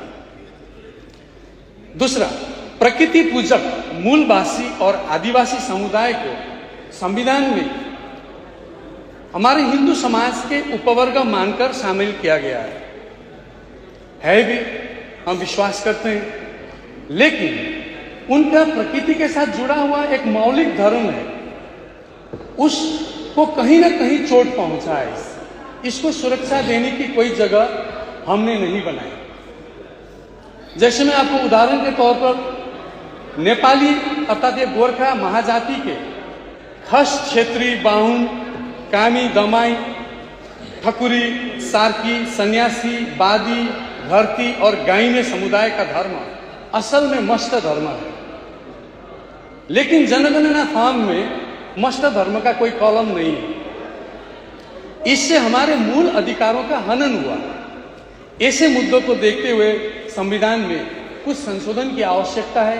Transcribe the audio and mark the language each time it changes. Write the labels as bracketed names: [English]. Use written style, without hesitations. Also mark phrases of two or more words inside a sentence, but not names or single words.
[Hindi] दूसरा, प्रकृति पूजक, मूलवासी और आदिवासी समुदाय को संविधान में हमारे हिंदू समाज के उपवर्ग मानकर शामिल किया गया है भी, हम विश्वास करते हैं, लेकिन उनका प्रकृति के साथ जुड़ा हुआ एक मौलिक धर्म है, उसको कहीं ना कहीं चोट पहुंचा है। इसको सुरक्षा देने की कोई जगह हमने नहीं बनाई। जैसे मैं आपको उदाहरण के तौर पर नेपाली अर्थात ये गोरखा महाजाति के खस, क्षेत्री, बाहुन, कामी, दमाई, ठकुरी, सार्की, सन्यासी, बादी, घरती और गाइने समुदाय का धर्म असल में मस्त धर्म है, लेकिन जनगणना फॉर्म में मस्त धर्म का कोई कॉलम नहीं है। इससे हमारे मूल अधिकारों का हनन हुआ। ऐसे मुद्दों को देखते हुए संविधान में कुछ संशोधन की आवश्यकता है।